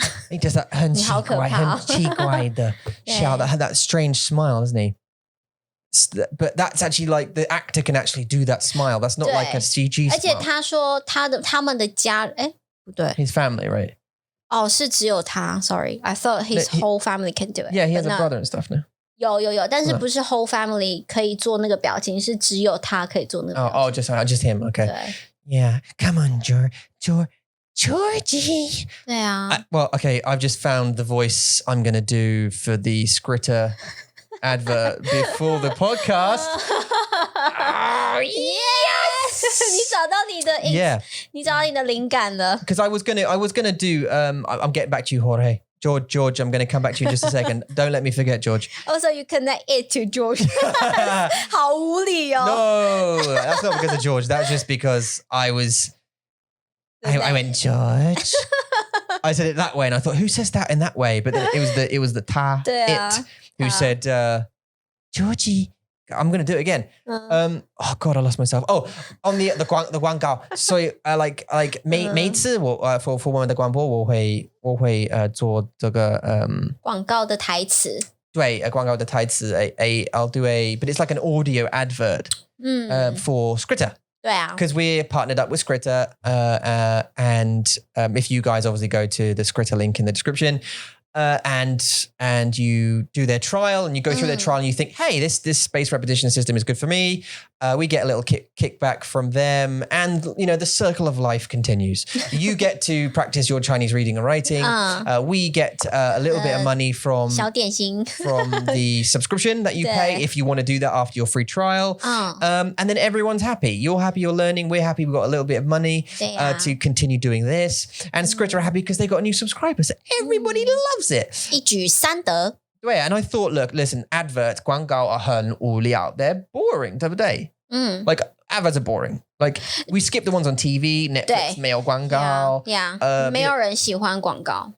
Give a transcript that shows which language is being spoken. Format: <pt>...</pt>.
<en>He does that</en> <zh>很奇怪的笑</zh> <en>that had that strange smile, doesn't he? But that's actually like the actor can actually do that smile. That's not like a CG smile.</en> <zh>而且他说他们的家，哎，不对</zh> <en>His family, right?</en> <zh>哦，是只有他。</zh> <en>Sorry, I thought his whole family can do it. Yeah, he has a brother and stuff now.</en> <zh>有，但是不是</zh> <en>whole family</en> <zh>可以做那个表情，是只有他可以做那个表情。</zh> <en>just him. Okay.</en> <zh>对</zh> <en>Yeah, come on, Georgie.</en> <zh>对啊。</zh> <en>Well, okay, I've just found the voice I'm going to do for the Skritter advert before the podcast. Oh, yes!</en> <zh>你找到你的</zh> <en>Yeah.</en> <zh>你找到你的灵感了。</zh> <en>Because I was gonna do I'm getting back to you, Jorge. George, I'm going to come back to you in just a second. Don't let me forget, George. Also, you connect it to George.</en> <zh>好无理哦。</zh> <en>No, that's not because of George. That's just because I went, George. I said it that way and I thought, who says that in that way? But then it was the it who said, Georgie, I'm going to do it again. Oh God, I lost myself. Oh, on the 广告. So like</en> <zh>每一次我for 我们的广播我会做这个广告的台词。对，广告的台词</zh> <en>I'll do but it's like an audio advert for Skritter.</en> <zh>对啊</zh> <en>Because we're partnered up with Skritter and if you guys obviously go to the Skritter link in the description and you do their trial and you go through their trial and you think, hey, this spaced repetition system is good for me. We get a little kickback from them and, you know, the circle of life continues. You get to practice your Chinese reading and writing. We get a little bit of money from</en> <zh>小点心</zh> <en>from the subscription that you pay if you want to do that after your free trial. And then everyone's happy. You're happy, you're learning. We're happy. We've got a little bit of money to continue doing this. And Skritter are happy because they got a new subscriber. So everybody loves it.</en> <zh>一举三得。</zh> <en>对, and I thought, look, listen, adverts, 广告are</en> <zh>很无聊.</zh> <en>They're boring,</en> <zh>对不对?</zh> <en>Like, adverts are boring. Like, we skip the ones on TV, Netflix,</en> <zh>没有广告. Yeah, 没有人喜欢广告。</zh>